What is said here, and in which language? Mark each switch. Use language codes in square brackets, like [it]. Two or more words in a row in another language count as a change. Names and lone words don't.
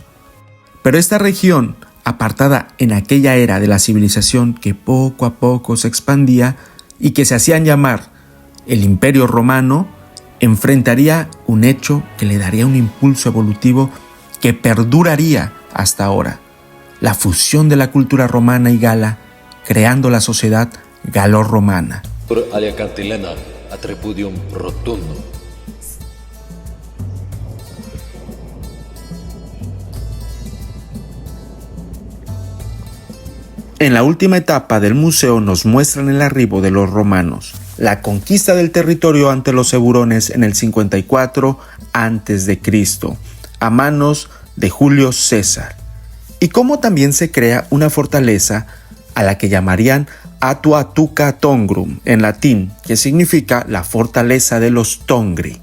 [es] Pero esta región, apartada en aquella era de la civilización que poco a poco se expandía y que se hacían llamar el Imperio Romano, enfrentaría un hecho que le daría un impulso evolutivo que perduraría hasta ahora: la fusión de la cultura romana y gala, creando la sociedad galo-romana. Alia cantilena ad repudium rotundo. En la última etapa del museo nos muestran el arribo de los romanos, la conquista del territorio ante los eburones en el 54 a.C., a manos de Julio César, y cómo también se crea una fortaleza a la que llamarían Atuatuca Tongrum en latín, que significa la fortaleza de los Tongri.